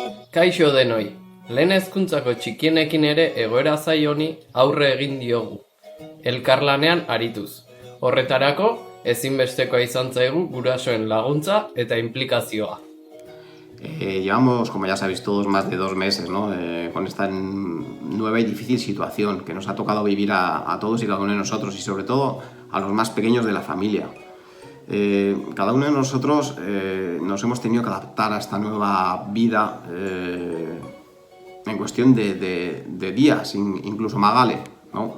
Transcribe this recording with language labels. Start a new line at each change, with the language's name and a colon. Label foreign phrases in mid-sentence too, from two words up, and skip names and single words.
Basque: Kaixo denoi, lehen hezkuntzako txikienekin ere egoera zail honi aurre egin diogu, elkarlanean arituz. Horretarako, ezinbestekoa izan zaigu gurasoen laguntza eta implikazioa.
Spanish: Llevamos, como ya sabéis todos, más de 2 meses, ¿no? Con esta nueva y difícil situación que nos ha tocado vivir a todos y cada uno de nosotros, y sobre todo a los más pequeños de la familia. Cada uno de nosotros nos hemos tenido que adaptar a esta nueva vida en cuestión de días, incluso Magali, ¿no?